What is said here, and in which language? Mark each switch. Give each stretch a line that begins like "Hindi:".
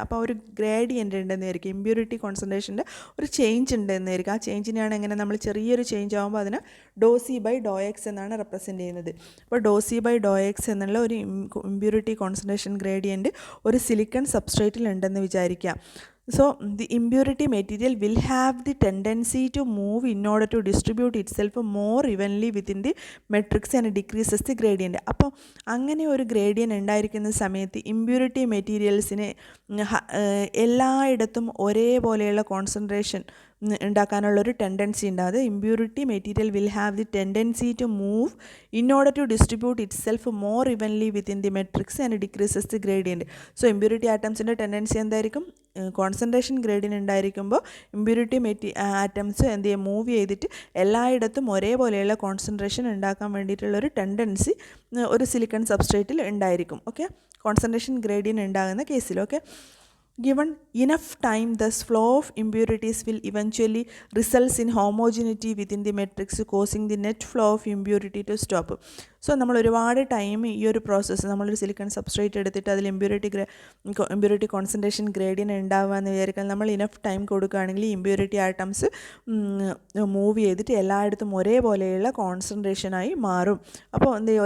Malayalam: അപ്പോൾ ഒരു ഗ്രേഡിയൻ്റ് ഉണ്ടെന്ന് വിചാരിക്കുക. ഇമ്പ്യൂരിറ്റി കോൺസെൻട്രേഷൻ്റെ ഒരു ചേഞ്ച് ഉണ്ടെന്ന് വിചാരിക്കുക. ആ ചേഞ്ചിനെയാണ് എങ്ങനെ നമ്മൾ ചെറിയൊരു ചേഞ്ച് ആകുമ്പോൾ അതിനെ ഡോ സി ബൈ ഡോ എക്സ് എന്നാണ് റെപ്രസെൻറ്റ് ചെയ്യുന്നത്. അപ്പോൾ ഡോ സി ബൈ ഡോ എക്സ് എന്നുള്ള ഒരു ഇമ്പ്യൂരിറ്റി കോൺസെൻട്രേഷൻ ഗ്രേഡിയൻറ്റ് ഒരു സിലിക്കൺ സബ്സ്ട്രേറ്റിൽ ഉണ്ടെന്ന് വിചാരിക്കുക.
English: So the impurity material will have the tendency to move in order to distribute itself more evenly within the matrix and decreases the gradient.
Malayalam: അപ്പോൾ അങ്ങനെ ഒരു gradient ഉണ്ടായിരിക്കുന്ന സമയത്ത് ഇമ്പ്യൂരിറ്റി മെറ്റീരിയൽസിന് എല്ലായിടത്തും ഒരേപോലെയുള്ള കോൺസെൻട്രേഷൻ ഉണ്ടാക്കാനുള്ളൊരു ടെൻഡൻസി ഉണ്ട്.
English: അത് impurity material will have the tendency to move in order to distribute itself more evenly within the matrix and decreases the gradient.
Malayalam: So impurity ആറ്റംസിൻ്റെ tendency എന്തായിരിക്കും? Concentration gradient ഉണ്ടായിരിക്കുമ്പോൾ impurity atoms എന്ത് ചെയ്യും? Move ചെയ്തിട്ട് എല്ലായിടത്തും ഒരേപോലെയുള്ള concentration ഉണ്ടാക്കാൻ വേണ്ടിയിട്ടുള്ളൊരു tendency ഒരു silicon സബ്സ്ട്രേറ്റിൽ ഉണ്ടായിരിക്കും. Okay, concentration gradient ഉണ്ടാകുന്ന കേസിൽ.
English: Okay, given enough time, thus flow of impurities will eventually results in homogeneity within the matrix, causing the net flow of impurity to stop.
Malayalam: So നമ്മൾ ഒരുപാട് time ഈ ഒരു process, നമ്മളൊരു silicon substrate എടുത്തിട്ട് അതിൽ impurity concentration gradient ഉണ്ടാവുകയെന്ന് വിചാരിക്കാൻ നമ്മൾ enough time കൊടുക്കുകയാണെങ്കിൽ ഈ ഇമ്പ്യൂരിറ്റി ആറ്റംസ് മൂവ് ചെയ്തിട്ട് എല്ലായിടത്തും ഒരേപോലെയുള്ള കോൺസെൻട്രേഷനായി മാറും. അപ്പോൾ എന്ത് ചെയ്യും?